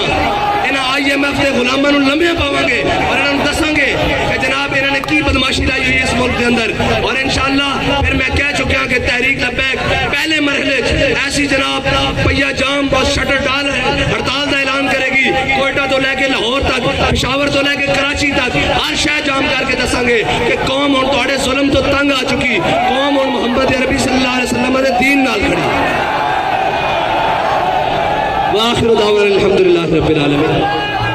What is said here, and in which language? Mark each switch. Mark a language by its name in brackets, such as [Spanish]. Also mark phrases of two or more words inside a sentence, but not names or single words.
[Punjabi] انہیں IMF کے غلاموں کو لمے پاواں گے اور انہاں نے دساں گے کہ جناب انہاں نے کی بدمعاشی لائی ہوئی ہے اس ملک کے اندر. [Urdu] اور ان شاء اللہ پھر میں کہہ چکا کہ تحریک لبیک پہلے مرحلے ایسی جناب پہیہ جام اور شٹر ڈال ہڑتال کا اعلان کرے گی. [Punjabi] کوئٹہ توں لے کے لاہور تک، پشاور توں لے کے کراچی تک ہر شہر جام کر کے دساں گے کہ قوم ہن تہاڈے ظلم توں تنگ آ چکی، قوم ہن محمد عربی [Arabic] صلى الله عليه وسلم [Punjabi] دے دین نال کھڑی. [Arabic] وآخر دعوانا الحمد لله رب العالمين.